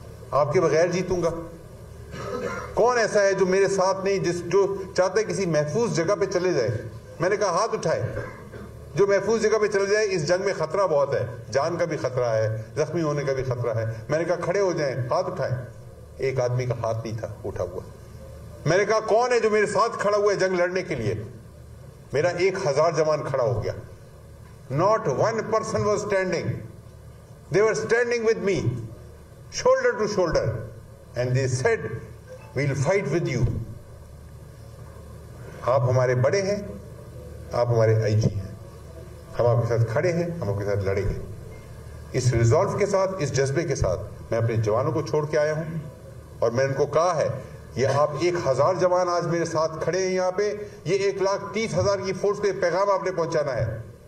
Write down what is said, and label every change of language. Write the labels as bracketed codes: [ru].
[ur] آپ کے بغیر جیتوں گا. کون ایسا ہے جو میرے ساتھ نہیں, جو چاہتا ہے کسی محفوظ جگہ پہ چلے جائے؟ میں نے کہا ہاتھ اٹھائے جو محفوظ جگہ پہ چلے جائے. اس جنگ میں خطرہ بہت ہے, جان کا بھی خطرہ ہے, زخمی ہونے کا بھی خطرہ ہے. میں نے کہا کھڑے ہو جائیں, ہاتھ اٹھائیں. ایک آدمی کا ہاتھ نہیں تھا اٹھا ہوا. میں نے کہا کون ہے جو میرے ساتھ کھڑا ہوا ہے جنگ لڑنے کے لیے؟ میرا 1000 جوان کھڑا ہو گیا. [en] Not one person was standing. They were standing with me, shoulder to shoulder, and they said, we'll fight with you. [ur] آپ ہمارے بڑے ہیں, آپ ہمارے آئی جی ہیں, ہم آپ کے ساتھ کھڑے ہیں, ہم آپ کے ساتھ لڑیں گے. اس ریزالو کے ساتھ, اس جذبے کے ساتھ میں اپنے جوانوں کو چھوڑ کے آیا ہوں, اور میں ان کو کہا ہے یہ آپ 1000 جوان آج میرے ساتھ کھڑے ہیں یہاں پہ, یہ 1,30,000 کی فورس کو پیغام آپ نے پہنچانا ہے.